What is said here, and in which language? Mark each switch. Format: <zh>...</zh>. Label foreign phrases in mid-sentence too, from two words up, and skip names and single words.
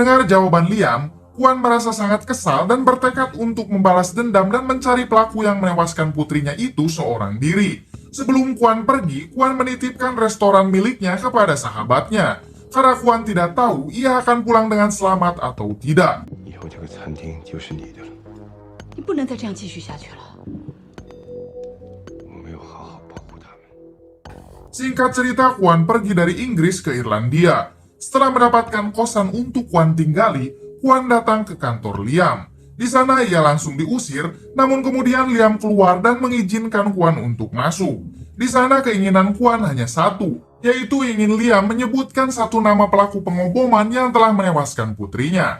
<id>Mendengar jawaban Liam, Kwan merasa sangat kesal dan bertekad untuk membalas dendam dan mencari pelaku yang menewaskan putrinya itu seorang diri. Sebelum Kwan pergi, Kwan menitipkan restoran miliknya kepada sahabatnya, karena Kwan tidak tahu ia akan pulang dengan selamat atau tidak.</id> <zh>以后这个餐厅就是你的了。你不能再这样继续下去了。我没有好好保护他们。</zh> <id>Singkat cerita, Kwan pergi dari Inggris ke Irlandia. Setelah mendapatkan kosan untuk Kwan tinggali, Kwan datang ke kantor Liam. Di sana ia langsung diusir, namun kemudian Liam keluar dan mengizinkan Kwan untuk masuk. Di sana keinginan Kwan hanya satu, yaitu ingin Liam menyebutkan satu nama pelaku pengoboman yang telah menewaskan putrinya.</id>